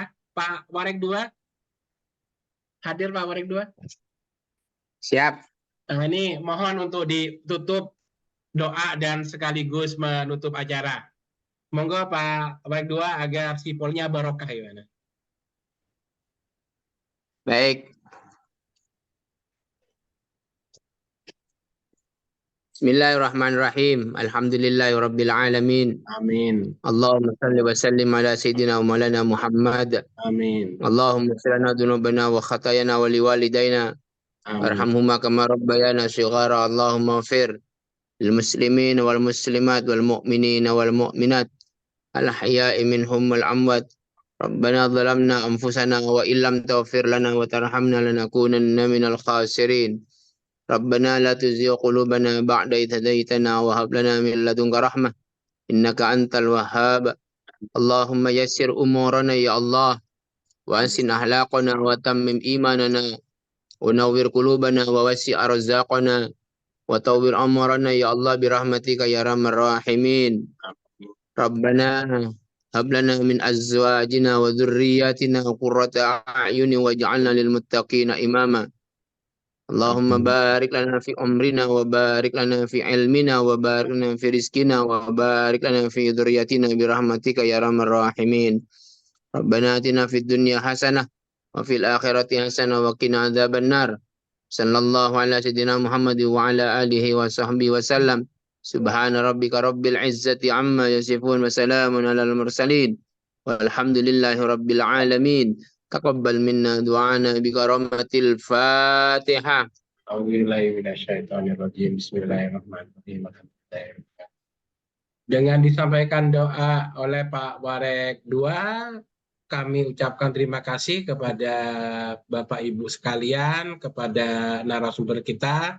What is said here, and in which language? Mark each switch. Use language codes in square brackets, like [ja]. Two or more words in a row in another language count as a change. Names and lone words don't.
[id] Pak Warek 2 hadir, Pak Warek 2. Siap. Nah, ini mohon untuk ditutup doa dan sekaligus menutup acara. Monggo Pak Warek 2 agar Sipolnya barokah gimana. Baik. [ar] Bismillahirrahmanirrahim. الحمد لله رب العالمين. Amin. اللهم صل وسلم على سيدنا ومولانا محمد. Amin. اللهم اغفر لنا ذنوبنا وخطايانا ولوالدينا. وارحمهما كما ربيانا صغارا. اللهم اغفر للمسلمين والمسلمات والمؤمنين والمؤمنات الأحياء منهم والأموات. ربنا ظلمنا أنفسنا وإن لم تغفر لنا وترحمنا لنكونن من الخاسرين. ربنا لا تزغ قلوبنا بعد إذ هديتنا وهب لنا من لدنك رحمة إنك أنت الوهاب. اللهم يسر أمورنا يا الله وحسن أخلاقنا وتمم إيماننا ونور قلوبنا ووسع أرزاقنا ونور أمرنا يا الله برحمتك يا أرحم الراحمين. ربنا هب لنا من أزواجنا وذرياتنا قرة أعين واجعلنا للمتقين إماما. اللهم بارك لنا في عمرنا وبارك لنا في علمنا وبارك لنا في رزقنا وبارك لنا في ذرياتنا برحمتك يا أرحم الراحمين. ربنا آتنا في الدنيا حسنة وفي الآخرة حسنة وقنا عذاب النار. صلى الله على سيدنا محمد وعلى آله وصحبه وسلم. سبحان ربك رب العزة عما يصفون وسلام على المرسلين والحمد لله رب العالمين. تقبل منا دعاءنا بكرامة الفاتحة. [id] Bismillahirrahmanirrahim. Dengan disampaikan doa oleh Pak Warek 2, kami ucapkan terima kasih kepada Bapak Ibu sekalian, kepada narasumber kita.